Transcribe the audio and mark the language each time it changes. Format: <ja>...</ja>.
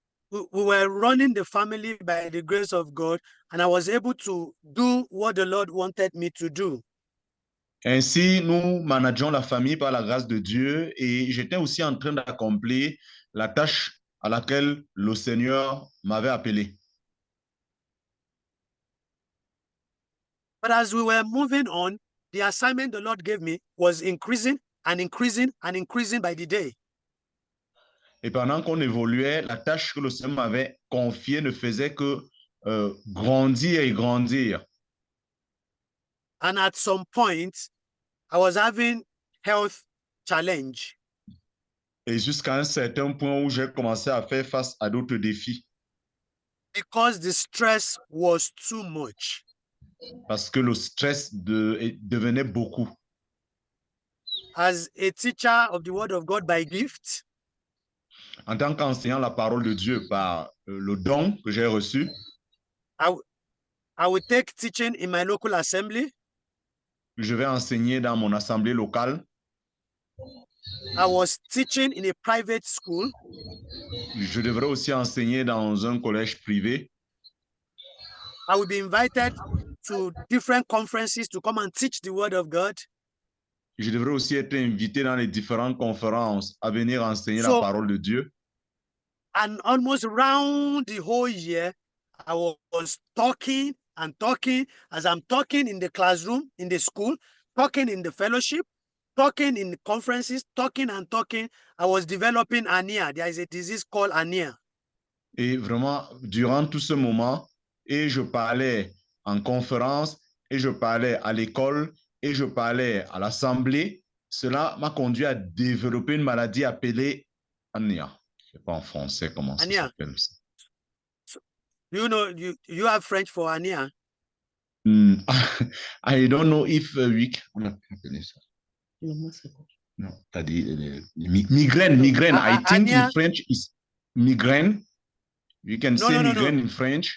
<en>We were running the family by the grace of God, and I was able to do what the Lord wanted me to do.</en> <fr>Ainsi, nous manageons la famille par la grâce de Dieu et j'étais aussi en train d'accomplir la tâche à laquelle le Seigneur m'avait appelé.</fr> <en>But as we were moving on, the assignment the Lord gave me was increasing and increasing and increasing by the day.</en> <fr>Et pendant qu'on évoluait, la tâche que le Seigneur m'avait confiée ne faisait que grandir et grandir.</fr> <en>And at some point, I was having health challenge.</en> <fr>Et jusqu'à un certain point où j'ai commencé à faire face à d'autres défis.</fr> <en>Because the stress was too much.</en> <fr>Parce que le stress devenait beaucoup.</fr> <en>As a teacher of the Word of God by gift,</en> <fr>en tant qu'enseignant la parole de Dieu par le don que j'ai reçu,</fr> <en>I will take teaching in my local assembly.</en> <fr>Je vais enseigner dans mon assemblée locale.</fr> <en>I was teaching in a private school.</en> <fr>Je devrais aussi enseigner dans un collège privé.</fr> <en>I will be invited to different conferences to come and teach the Word of God.</en> <fr>Je devrais aussi être invité dans les différentes conférences à venir enseigner la parole de Dieu.</fr> <en>And almost around the whole year, I was talking and talking as I'm talking in the classroom, in the school, talking in the fellowship, talking in the conferences, talking and talking. I was developing anemia. There is a disease called anemia.</en> <fr>Et vraiment, durant tout ce moment, et je parlais en conférence, et je parlais à l'école, et je parlais à l'assemblée, cela m'a conduit à développer une maladie appelée Ania. Je ne sais pas en français comment ça</fr> <en>Ania.</en> <fr>s'appelle.</fr> <en>You know, you have French for Ania? I don't know if we</en> <fr>on a appelé ça. Non, t'as dit migraine.</fr> <en>I think in Ania. French is migraine. You can say migraine in French.</en>